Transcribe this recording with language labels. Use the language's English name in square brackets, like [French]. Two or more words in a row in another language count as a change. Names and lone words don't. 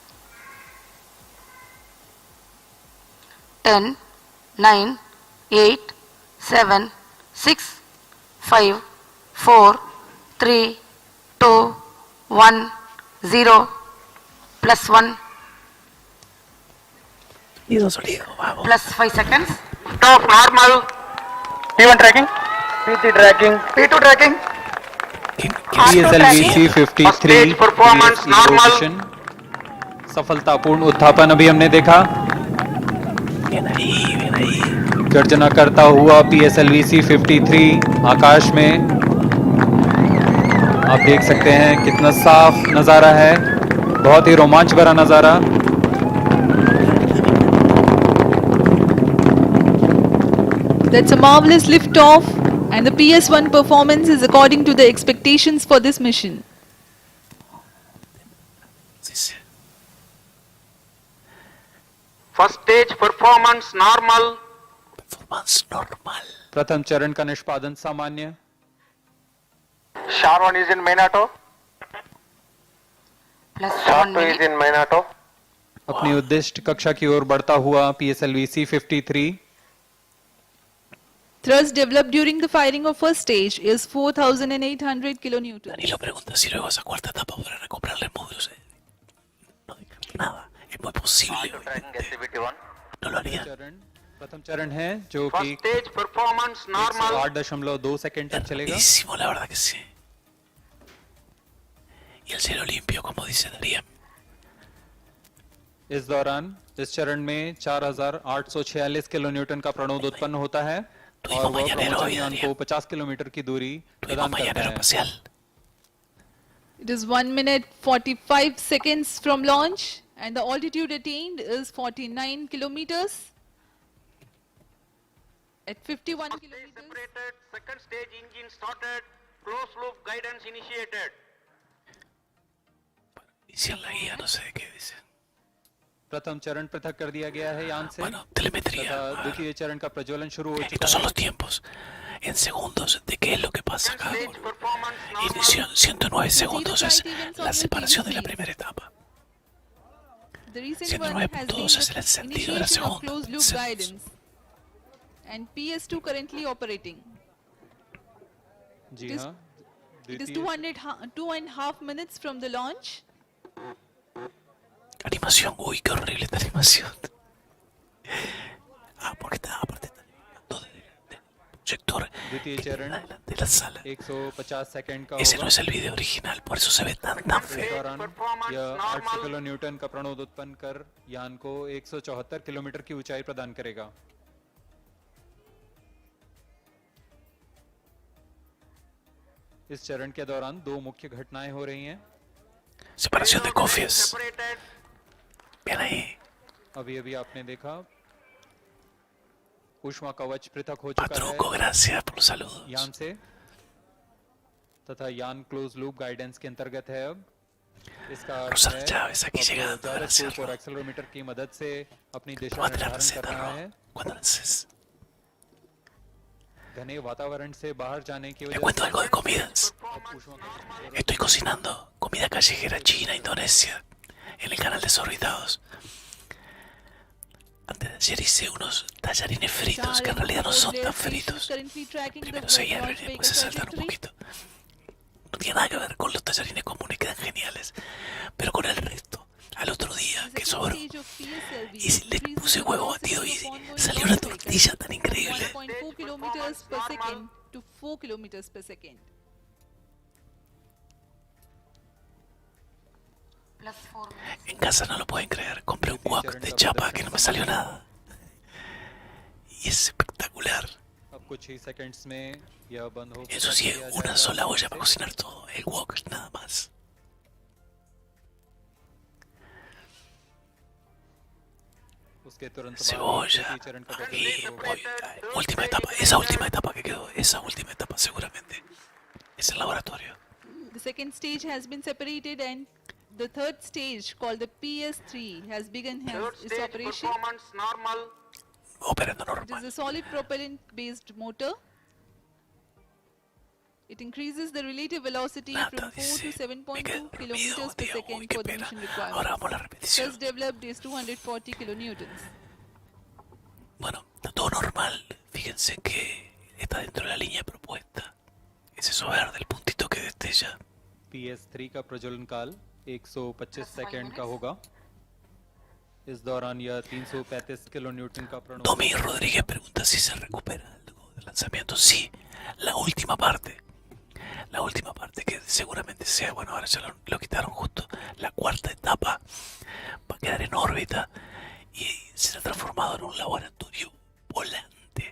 [English] 10, 9, 8, 7, 6, 5, 4, 3, 2, 1, 0, plus 1, [Spanish] Sonido, vamos. [English] plus 5 seconds. Top normal. P1 tracking. P3 tracking. P2 tracking. PSLV C-53 performance normal. [Hindi] मिशन सफलतापूर्ण उत्थापन अभी हमने देखा। [Spanish] Bien ahí. [Hindi] गर्जना करता हुआ PSLV C-53 आकाश में, आप देख सकते हैं कितना साफ नज़ारा है, बहुत ही रोमांच भरा नज़ारा। [English] That's a marvelous lift-off, and the PS1 performance is according to the expectations for this mission. [Spanish] Sí, sí. [English] First stage performance normal. Performance normal. [Hindi] प्रथम चरण का निष्पादन सामान्य। [English] Sharwan is in main auto. Plus 1 Sharp is minute. in main auto. [Hindi] अपनी उद्दिष्ट कक्षा की ओर बढ़ता हुआ PSLV C-53 [English] Thrust developed during the firing of first stage is 4,800 kilonewtons. [Spanish] Danilo pregunta si luego esa cuarta etapa podrá recuperarle módulos. No digan nada. Es muy posible. [English] Tracking [Spanish] obviamente. [English] activity 1. [Spanish] No lo haría. [Hindi] प्रथम चरण है जो [English] First [Hindi] कि [English] stage performance normal. [Hindi] 8.2 सेकंड तक चलेगा। [Spanish] Rapidísimo, la verdad que sí. Y el cielo limpio, como dice Darían. [Hindi] इस दौरान इस चरण में 4,846 किलोन्यूटन का प्रणोद उत्पन्न होता है और वह प्रमोचन यान को 50 किलोमीटर की दूरी [Spanish] Tuvimos [Hindi] प्रदान करता [Spanish] mañanero [Hindi] है। [Spanish] espacial. [English] It is 1 minute 45 seconds from launch, and the altitude attained is 49 kilometers. At 51 First stage kilometers. separated. Second stage engine started. Closed loop guidance initiated. [Spanish] Dice en la guía, no sé de qué dice. [Hindi] प्रथम चरण पृथक कर दिया गया है यान से [Spanish] Bueno, telemetría. [Hindi] तथा द्वितीय चरण का प्रज्वलन शुरू हो चुका [Spanish] Estos son [Hindi] है। [Spanish] los tiempos. En segundos de qué es lo que pasa acá. [English] Stage performance normal. [Spanish] Inicio 109 segundos es la separación de la primera etapa. [English] The recent [Spanish] 109.2 [English] one has been [Spanish] es el encendido de la [English] initiation of [Spanish] segunda. [English] closed loop guidance, and PS2 currently operating. [Hindi] जी [English] It is- [Hindi] हाँ, [English] It is [Hindi] द्वितीय [English] 2.5 minutes from the launch. [Spanish] Animación, uy, qué horrible esta animación. Porque está aparte está animando del proyector [Hindi] द्वितीय [Spanish] que [Hindi] चरण [Spanish] queda delante de la sala. [Hindi] 150 सेकंड का [Spanish] Ese no [Hindi] होगा [Spanish] es el video original, por eso se ve tan [Hindi] इस [Spanish] feo. [Hindi] दौरान यह 800 किलो न्यूटन का प्रणोद उत्पन्न कर यान को 174 किलोमीटर की ऊंचाई प्रदान करेगा इस चरण के दौरान दो मुख्य घटनाएं हो रही हैं [Spanish] Separación de cofias. Bien ahí. [Hindi] अभी अभी आपने देखा ऊष्मा कवच पृथक हो चुका [Spanish] Patruco, [Hindi] है [Spanish] gracias por los saludos. [Hindi] यान से तथा यान [English] close loop guidance [Hindi] के अंतर्गत है अब इसका अर्थ [Spanish] Rosana [Hindi] है [Spanish] Chávez aquí llegando, [Hindi] अब [Spanish] gracias. [Hindi] जायरोस्कोप और एक्सेलरोमीटर की मदद से अपनी दिशा [Spanish] Tómate la [Hindi] निर्धारण [Spanish] receta, [Hindi] करना है [Spanish] ¿no? Cuando lances. [Hindi] घने वातावरण से बाहर जाने की [Spanish] Le [Hindi] वजह [Spanish] cuento [Hindi] से [Spanish] algo de comidas. [Hindi] अब ऊष्मा कवच [Spanish] Estoy cocinando comida callejera china, Indonesia, en el canal Desorbitados. Antes de ayer hice unos tallarines fritos que en realidad no son tan fritos. Primero se hierven y después se saltan un poquito. No tiene nada que ver con los tallarines comunes, quedan geniales. Pero con el resto, al otro día que sobró, y le puse huevo batido y salió una tortilla tan increíble. [English] 0.4 kilometers per second to 4 kilometers per second. [Spanish] En casa no lo pueden creer. Compré un wok de chapa que no me salió nada. Y es espectacular. [Hindi] अब कुछ ही सेकंड्स में यह बंद हो [Spanish] Eso sí, una sola olla para cocinar todo. El wok nada más. [Hindi] उसके तुरंत बाद [Spanish] Cebolla. [Hindi] तृतीय चरण का [Spanish] Y [Hindi] प्रदर्शन होगा [Spanish] última etapa. Esa última etapa que quedó. Esa última etapa seguramente. Es el laboratorio. [English] The second stage has been separated and the third stage called the PS3 has begun its operation. performance normal. [Spanish] Operando [English] It is [Spanish] normal. [English] a solid propellant based motor. It increases the relative velocity [Spanish] Nada, [English] from 4 to [Spanish] dice. Me [English] 7.2 [Spanish] quedé dormido. [English] kilometers per [Spanish] Digo, uy, [English] second [Spanish] qué [English] for the [Spanish] pena. [English] mission [Spanish] Ahora [English] requirements. [Spanish] vamos a la repetición. First developed is 240 kilonewtons. Bueno, está todo normal. Fíjense que está dentro de la línea propuesta. Es eso verde, el puntito que destella. [Hindi] PS3 का प्रज्वलन काल 125 सेकंड का होगा इस दौरान यह 335 किलो न्यूटन का प्रणोद [Spanish] Domi Rodríguez pregunta si se recupera algo del lanzamiento. Sí, la última parte. La última parte que seguramente sea, bueno, ahora ya lo quitaron justo. La cuarta etapa va a quedar en órbita y será transformado en un laboratorio volante.